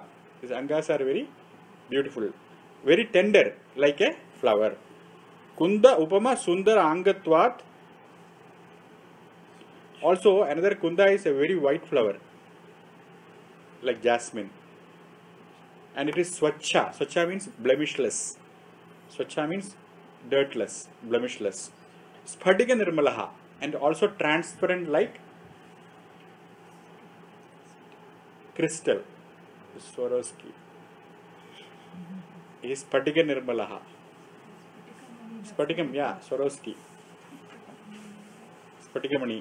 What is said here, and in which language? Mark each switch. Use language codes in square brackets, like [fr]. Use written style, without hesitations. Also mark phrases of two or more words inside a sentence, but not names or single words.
[en] His angas are very beautiful. Very tender, like a flower. [sa] Kunda Upama Sundara Angatvat. [en] Also, another Kunda is a very white flower, like jasmine. And it is Swachha. Swachha means blemishless. Swachha means dirtless, blemishless. [sa] Sphatika Nirmalaha. [en] And also transparent like crystal. [sa] Swarovski. Is Sphatika Nirmalaha. Sphatikam, [en] yeah, Swarovski. Sphathikamani.